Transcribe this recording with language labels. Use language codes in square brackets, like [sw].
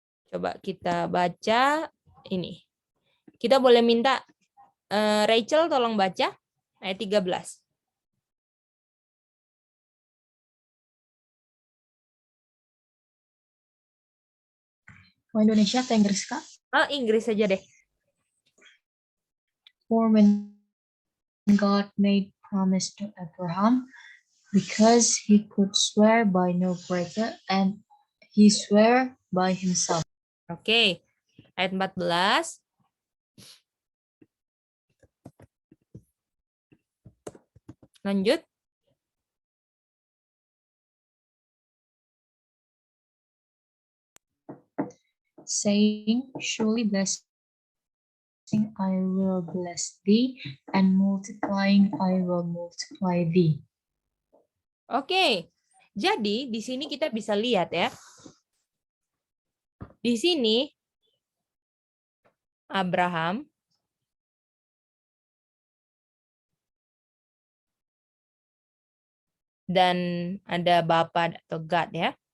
[id] Coba kita baca ini. Kita boleh minta Rachel tolong baca ayat 13. Mau Indonesia atau Inggris, Kak? Oh, Inggris aja deh. [en] For when God made promise to Abraham, because he could swear by no greater, and he swear by himself. [id] Oke. Ayat 14. Lanjut. [en] Saying, surely blessing I will bless thee, and multiplying I will multiply thee. [id] Oke. Jadi di sini kita bisa lihat ya. Di sini Abraham dan ada Bapa atau God ya.